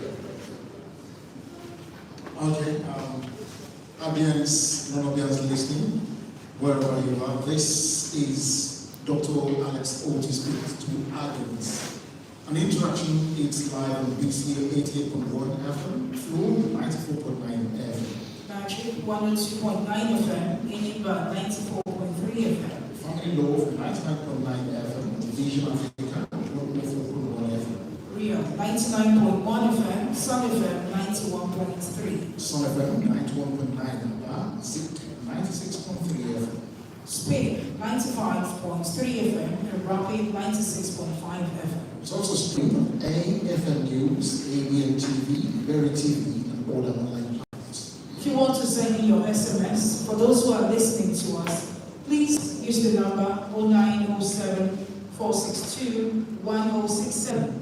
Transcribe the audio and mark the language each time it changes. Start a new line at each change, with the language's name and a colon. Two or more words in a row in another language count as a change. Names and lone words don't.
English: Okay, audience, non-audience listening, wherever you are, this is Dr. ALEX Otti speaks to audience. An interaction is live on BCA 88.1 FM, Flow 94.9 FM. Magic 102.9 FM, Inimba 94.3 FM. Family Law 99.9 FM, Vision Africa 104.1 FM. Rio 99.1 FM, Sun FM 91.3. Sun FM 91.9 FM, Zik 96.3 FM. Spain 95.3 FM, and Rapid 96.5 FM. It's also streamed on AFM News, ABN TV, Berry TV, and all other online platforms. If you want to send me your SMS, for those who are listening to us, please use the number 0907 462 1067.